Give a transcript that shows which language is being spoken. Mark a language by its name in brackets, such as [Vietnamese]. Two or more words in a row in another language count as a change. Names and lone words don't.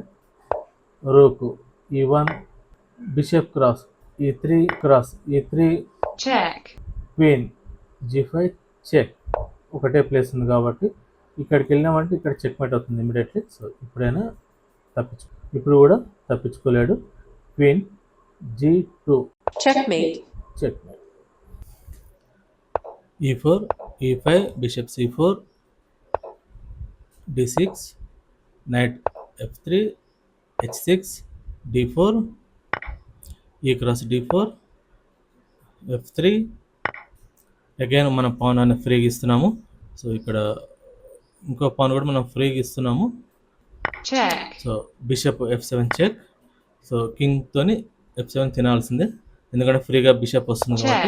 [English] rook e1, bishop cross e3, cross e3, queen g5 check. [Telugu] ఒకటే ప్లేస్ ఉంది కాబట్టి ఇక్కడికి వెళ్ళినామంటే ఇక్కడ చెక్మేట్ అవుతుంది ఇమీడియట్లీ. సో ఇప్పుడు కూడా తప్పించుకోలేడు. [English] queen g2 Checkmate. చెక్మేట్. e4, e5, బిషప్ c4, d6, knight f3, h6, d4, e cross d4, f3. [Telugu] అగైన్ మనం పాన్ అనేది ఫ్రీగా ఇస్తున్నాము. సో ఇక్కడ ఇంకో పాన్ కూడా మనం ఫ్రీగా ఇస్తున్నాము. [English] so bishop f7 check. [Telugu] సో కింగ్తోని f7 తినాల్సిందే, ఎందుకంటే ఫ్రీగా బిషప్ వస్తుంది కాబట్టి.